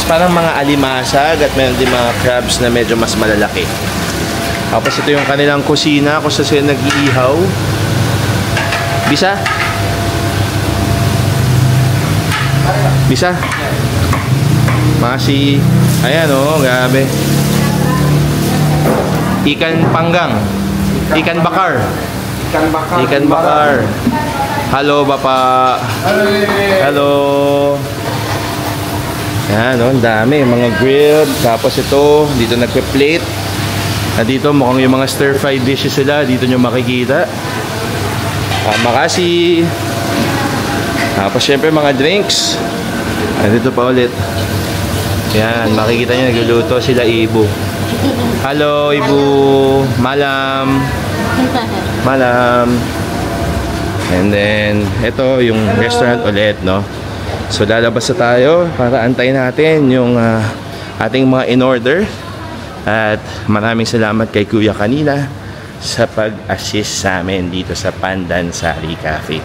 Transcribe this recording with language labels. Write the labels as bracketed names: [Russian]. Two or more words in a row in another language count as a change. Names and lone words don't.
[Filipino] Parang mga alimasag at meron din mga crabs na medyo mas malalaki. Tapos ito yung kanilang kusina kung saan sila nag-iihaw. [Indonesian] Bisa? Bisa? [Filipino] Masi. Ayan o, grabe. [Indonesian] Ikan panggang. Ikan bakar. Ikan bakar. Halo Bapak. [Filipino] Hello. Yan o, ang dami. Mga grilled. Tapos ito, dito nagpe-plate. At dito mukhang yung mga [English] stir-fried dishes [Filipino] sila. Dito nyo makikita. Makasi. Tapos syempre mga drinks. At dito pa ulit. Yan, makikita niyo nagluluto sila Ibu. [Indonesian] Hello, Ibu. Malam. Malam. [English] And then, [Filipino] ito yung restaurant ulit, no? So, lalabas na tayo para antayin natin yung ating mga in-order. At maraming salamat kay Kuya kanina sa pag-assist sa amin dito sa Pandansari Cafe.